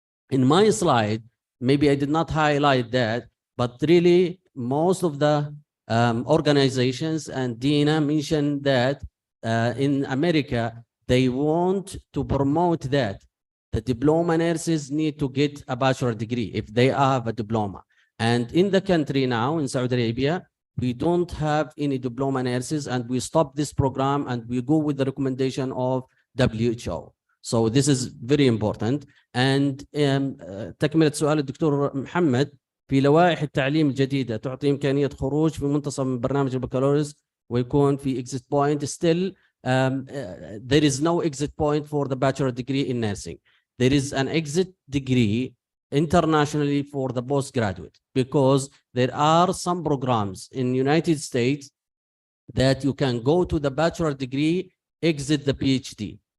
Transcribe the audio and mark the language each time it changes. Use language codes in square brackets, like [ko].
[en] In my slide, maybe I did not highlight that, but really most of the organizations, and Dina mentioned that in America, they want to promote that the diploma nurses need to get a bachelor degree if they have a diploma. And in the country now, in Saudi Arabia, we don't have any diploma nurses, and we stop this program and we go with the recommendation of WHO. So this is very important. [ar] And تكملة سؤال الدكتور محمد، في لوائح التعليم الجديدة تعطي إمكانية خروج في منتصف من برنامج البكالوريوس ويكون في [en] exit point. Still, there is no exit point for the bachelor degree in nursing. There is an exit degree internationally for the postgraduate, because there are some programs in United States that you can go to the bachelor degree, exit the PhD.